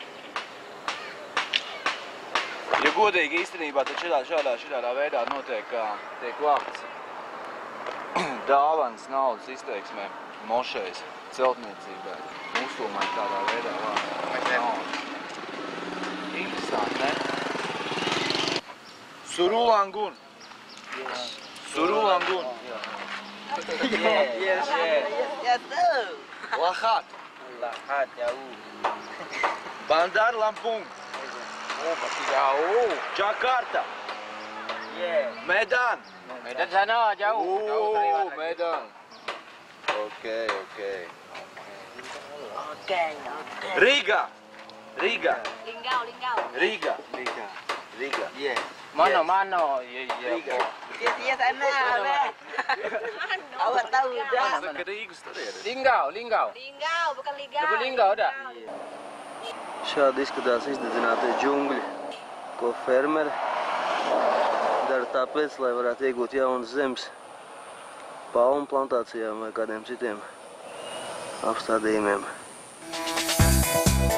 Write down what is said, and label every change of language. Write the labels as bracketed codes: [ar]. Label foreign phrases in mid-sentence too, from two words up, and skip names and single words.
[lv] Ja godīgi īstenībā, tad šādā veidā notiek, kā tiek vākts dāvanas naudas izteiksmē mošejas celtniecībai. Musulmaņi tādā veidā vākt naudas. Interesanti, ne? Surulangun. [en] Yes. Surulangun. Yes, sir. [id] Lahat. Lahat, jauh. Bandar Lampung. Jauh. Jakarta. [en] Yeah. [id] Medan. Medan sana jauh. Medan. Okei. Riga. Linggau. Riga. [en] Yeah. [id] Mana? Riga. Dia sana. Awak tahu dah. [lv] Saka Rīgas tur ir. [id] Linggau. Linggau, bukan Linggau. Bukan Linggau dah. [lv] Šādi izskatās izdedzinātie džungļi, ko fermeri dara tāpēc, lai varētu iegūt jaunas zemes palmu plantācijām vai kādiem citiem apstādījumiem.